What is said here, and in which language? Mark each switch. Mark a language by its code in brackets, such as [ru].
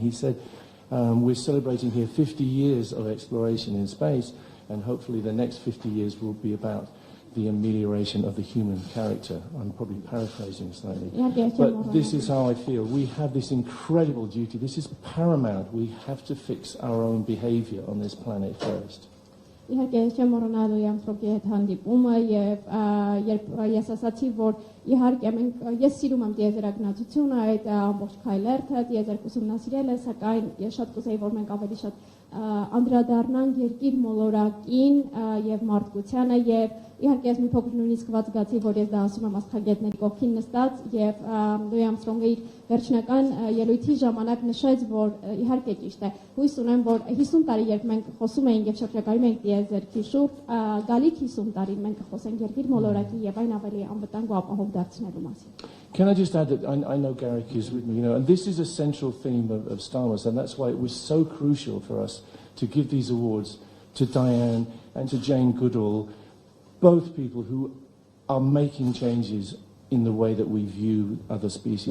[en] And he said, we're celebrating here 50 years of exploration in space, and hopefully the next 50 years will be about the amelioration of the human character. I'm probably paraphrasing slightly. But this is how I feel. We have this incredible duty. This is paramount. We have to fix our own behavior on this planet first. [hy] Իհարկե չեմ մոռանալու Արմստրոնգի հետ հանդիպումը եւ երբ ես ասացի, որ իհարկե ես սիրում եմ տիեզերագնացությունը, այդ ամբողջ քայլերթը, տիեզերք ուսումնասիրել է, սակայն ես շատ կուզեի, որ մենք ավելի շատ անդրադառնանք երկիր մոլորակին եւ մարդկությանը եւ իհարկե ես մի փոքր նույնիսկ զգացի, որ ես դա ասում եմ աստղագետների կողքին նստած եւ Լուի Արմստրոնգը իր վերջնական ելույթի ժամանակ նշեց, որ իհարկե ճիշտ է, հույս ունեմ, որ 50 տարի երբ մենք խոսում էինք եւ շրջագայում էինք տիեզերքի շուրջ, գալիք 50 տարին մենք կխոսենք երկիր մոլորակի եւ այն ավելի անվտանգ ու ապահով դարձնելու մասին. [en] Can I just add that I know Garrick is with me, and this is a central theme of Star Wars, and that's why it was so crucial for us to give these awards to Diane and to Jane Goodall, both people who are making changes in the way that we view other species.